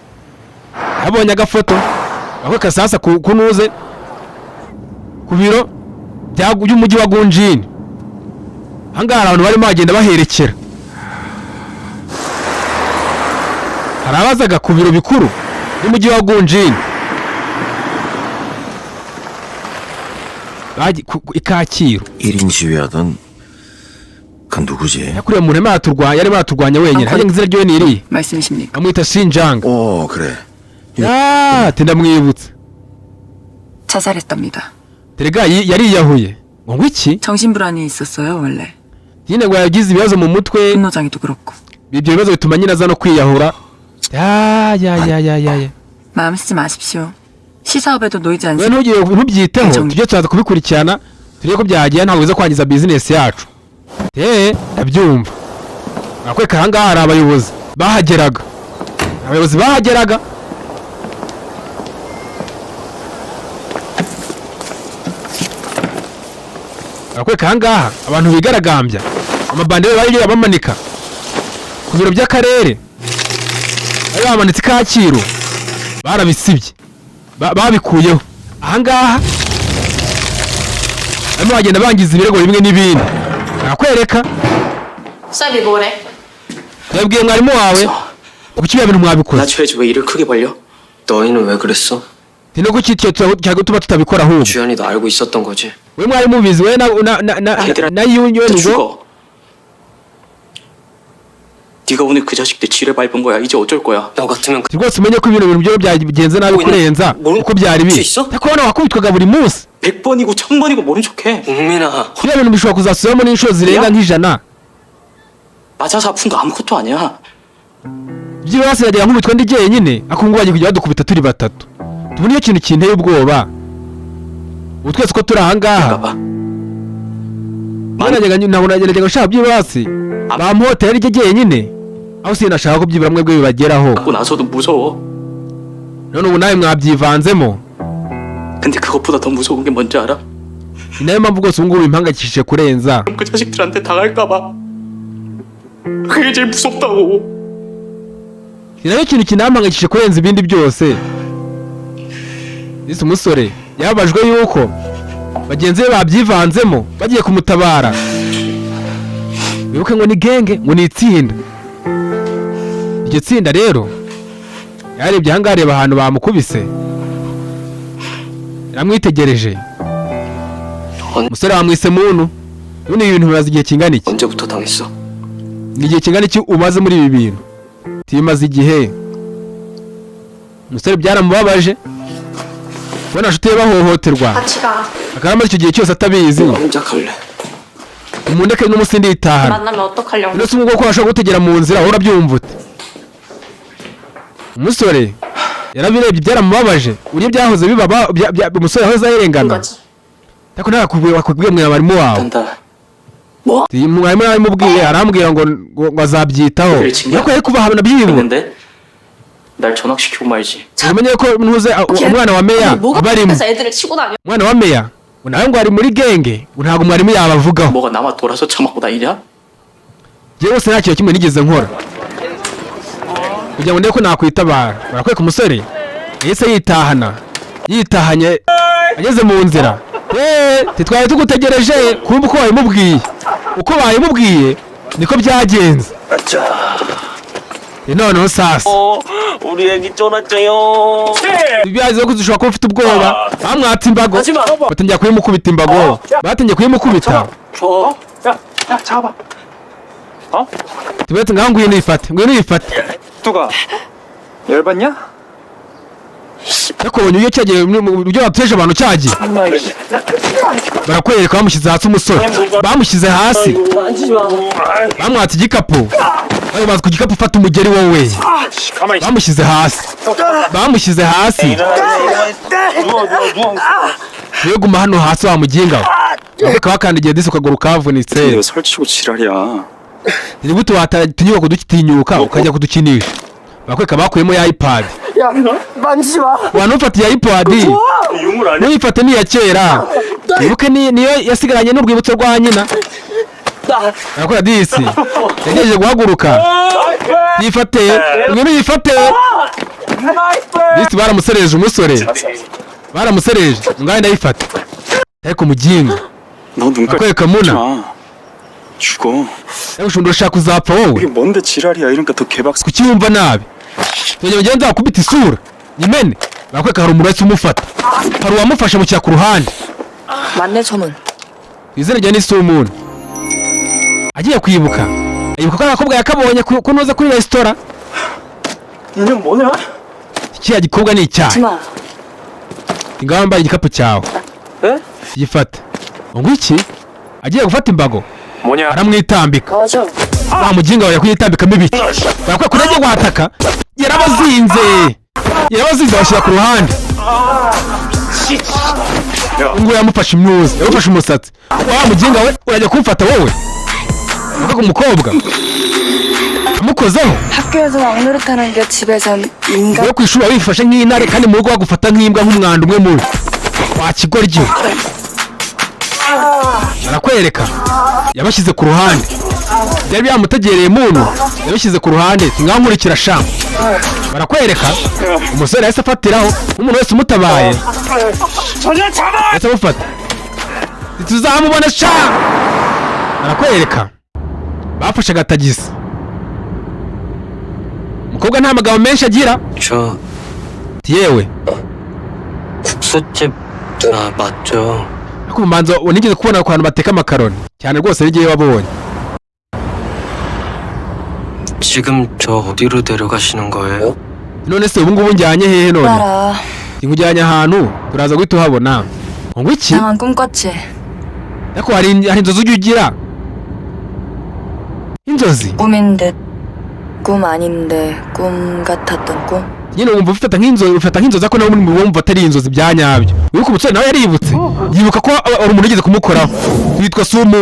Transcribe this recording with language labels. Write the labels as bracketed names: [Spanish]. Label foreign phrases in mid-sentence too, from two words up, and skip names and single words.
[Kinyarwanda] akweka sasa kunuze ku biro by'umujyi wa Gunjin ahangaha hari abantu barimo bagenda baherekera hari abazaga ku biro bikuru by'umujyi wa Gunjin ikacyiru [Korean] 1인 시위하던 그 누구지? [Kinyarwanda] yakuriye mu ntema yarimo araturwanya wenyine hajya izina ryo ni iri [Korean] 말씀이십니까? [Kinyarwanda] amwita Shinjang [Korean] 그래. [Kinyarwanda] ati ndamwibutse [Korean] 자살했답니다. [Kinyarwanda] terega yariyahuye ngo iki [Korean] 정신불안이 있었어요 원래. [Kinyarwanda] nyine ngo yagize ibibazo mu mutwe [Korean] 분노장애도 그렇고. [Kinyarwanda] ibyo bibazo bituma nyine aza no kwiyahura ya [Korean] 마음 쓰지 마십시오. 시사업에도 놓이지 [Kinyarwanda] we [Korean] 않습니다. [Kinyarwanda] ntubyiteho tujye tuzaza kubikurikirana turebe ko byagiye ntabwo biza kwangiza bizinesi yacu ndabyumva nakwereka ahangaha hari abayobozi bahageraga nakwereka ahangaha abantu bigaragambya amabandere bagiye bamanika ku biro by'akarere bari bamanitse Kacyiru barabisibye babikuyeho ahangaha barimo bagenda bangiza ibirego bimwe n'ibindi nakwereka [Korean] 쌤이 뭐래? [Kinyarwanda] yabwiye mwarimu wawe kuki ibyo bintu mwabikoze [Korean] 나초해지 왜 일을 크게 벌려? 너희는 왜 그랬어? [Kinyarwanda] ni no kuki cyagutuma tutabikora ahubwo [Korean] 주연이도 알고 있었던 거지. [Kinyarwanda] we mwarimu ubizi we na yunyon [Korean] 죽어. 네가 오늘 그 자식들 지뢰 밟은 거야. 이제 어쩔 거야? 너 같으면 [Kinyarwanda] rwose umenye ko ibintu byo byagenze nabi kurenza uko byari biri kubona wakubitwaga buri munsi [Korean] 100번이고 1000번이고 모른 척해. 웅민아. [Kinyarwanda] ibyo bintu bishobora kuzasubiramo n'inshuro zirenga nk'ijana [Korean] 맞아서 아픈 거 아무것도 아니야. [Kinyarwanda] byibase yajyaga nkubitwa ndi jyenyine akungu bagiye kujya badukubita turi batatu tubona iyo kintu kinteye ubwoba ubu twese ko turi ahangaha [Korean] 봐봐. [Kinyarwanda] nabonageraga nshaka byibase bamuhotera rye jyenyine aho sinashaka ko byibura mwebwe bibageraho [Korean] 하고 나서도 무서워. [Kinyarwanda] none ubu nawe mwabyivanzemo [Korean] 근데 그것보다 더 무서운 게 뭔지 알아? [Kinyarwanda] ni nayo mpamvu rwose ubu ngubu bimpangayikishije kurenza [Korean] 그 자식들한테 당할까 봐. 그게 제일 무섭다고. [Kinyarwanda] ni nayo kintu kinampangayikishije kurenza ibindi byose ese umusore yababajwe yuko bagenzi be babyivanzemo bagiye kumutabara wibuke ngo ni genge ngo ni itsinda iryo tsinda rero yarebye ahangaha areba ahantu bamukubise yaramwitegereje umusore bamwise muntu none ibi bintu bimaze igihe kingana iki [Korean] 언제부터 당했어? [Kinyarwanda] ni igihe kingana iki umaze muri ibi bintu timaze igihe umusore byaramubabaje kubona inshuti ye bahohoterwa [Korean] 같이 가. [Kinyarwanda] akaba amaze icyo gihe cyose atabizi [Korean] 혼자 갈래. [Kinyarwanda] umundeke n'umunsi nditahana [Korean] 만나면 어떡하려고? [Kinyarwanda] ndetse ubwo ko washobora gutegera mu nzira wowe urabyumva ute umusore yarabirebye byaramubabaje uburyo byahoze biba umusore yahoze ayirengana ariko ntakubwiye mwarimu wawe [Korean] 간다. [Kinyarwanda] mwarimu yaramubwiye arambwira ngo azabyitaho ariko yari kubahabona byibura [Korean] 근데 날 전학시키고 말지. [Kinyarwanda] umenye ko ntuze umwana wa meya barimo [Korean] 애들을 치고 다녀. [Kinyarwanda] umwana wa meya nawe ngo ari muri genge ntabwo mwarimu yabavugaho [Korean] 뭐가 남아 돌아서 처먹고 다니냐? [Kinyarwanda] yewe se nta kintu kimwe nigeze nkora kugira ngo ndebe ko nakwitabara barakwereka umusore yahise yitahanye ageze mu nzira titwari tugutegereje kumva uko bayimubwiye niko byagenze noneho sasa [Korean] 우리 애기 쫄았죠요. [Kinyarwanda] byazize ko dushobora kuba ufite ubwoba bamwatse imbago batangiye kuyimukubita imbago batangiye kuyimukubita [Korean] 야 잡아. [Kinyarwanda] tubetse ngaho ngwino uyifate [Korean] 누가? 열받냐? [Kinyarwanda] yakubonye iyo cyagiye ibyo wateje abantu cyagiye barakwereka bamushyize hasi umusore bamushyize hasi bamwatse igikapu bamaze ku gikapu ufata umugeri wowe bamushyize hasi niyo guma hano hasi wamuginga bakaba bakandagiye disi ukaguru kavunitse [Korean] 이거 설치고 지랄이야. [Kinyarwanda] ni gute watatinyuka kudutinyuka ukajya kudukinisha bakwereka bakuyemo ya iPad [Korean] 야, 만지지 마. [Kinyarwanda] wanufatiye iPad [Korean] 유물 아니야? [Kinyarwanda] ntuyifate ni iya kera wibuke niyo yasigaranye n'urwibutso rwa nyina arakora disi yagejeje guhaguruka yifate ngwino yifate disi baramusereje umusore baramusereje ngaho ndayifata ariko muginga [Korean] 너 눈깔 [Kinyarwanda] akwereka muna [Korean] 마. 죽어. [Kinyarwanda] yagushunda urashaka kuzapfa wowe [Korean] 이게 뭔데 지랄이야. 이러니까 더 개박스. [Kinyarwanda] kuki wumva nabi tujya mugenzi wakubita isura nyimene barakwereka hari umurasi umufata hari uwamufashe mu ku ruhande [Korean] 맞네 저는. [Kinyarwanda] izina rya nisi umuntu agiye kwibuka yibuka ko agakobwa yakabonye kunoza kuri resitora [Korean] 얘는 뭐냐? [Kinyarwanda] kiriya gikobwa ni icyaha [Korean] 하지마. [Kinyarwanda] ngaho wambaye igikapu cyawe gifata ngo iki agiye gufata imbago [Korean] 뭐냐? [Kinyarwanda] aramwitambika [Korean] 맞아. [Kinyarwanda] wa mujinga wawe kuyitambikamo ibiki bakwiye kurajya guhataka yarabazinze bashyira ku ruhande ngo yamufashe imyuzi yamufashe umusatsi wa mujinga we urajya kumfata wowe uvuga umukobwa amukozeho [Korean] 학교에서 왕노릇하는 게 집에선 인간. [Kinyarwanda] wowe ku ishuri wifashe nk'intare kandi mu rugo bagufata nk'imbwa nk'umwanda umwe mubi wakigoryo arakwereka yabashyize ku ruhande byari byamutegereye muntu yabishyize ku ruhande ngaho nkurikira sha barakwereka umusore yahise afatiraho nk'umuntu wese umutabaye yahise amufata tuzamubona sha barakwereka bafashe agatagisi umukobwa nta magambo menshi agira [Korean] 저 [Kinyarwanda] yewe [Korean] 국수집 맞죠? [Kinyarwanda] ariko umanza nigeze kubona ku bantu bateka amakaroni cyane rwose n'igihe wabonye [Korean] 지금 저 어디로 데려가시는 거예요? [Kinyarwanda] none se ubu ngubu njyanye hehe none [Korean] 알아. [Kinyarwanda] nkujyanye ahantu turaza guhita uhabona ngo iki [Korean] 이상한 꿈 꿨지. [Kinyarwanda] ariko hari inzozi ujya ugira inzozi [Korean] 꿈인데 꿈 아닌데 꿈 같았던 꿈. [Kinyarwanda] nyine wumva ufata nk'inzozi ariko nawe wumva atari inzozi bya nyabyo wibuka umusore nawe yaributse yibuka ko hari umuntu ugeze kumukoraho witwa Sumuni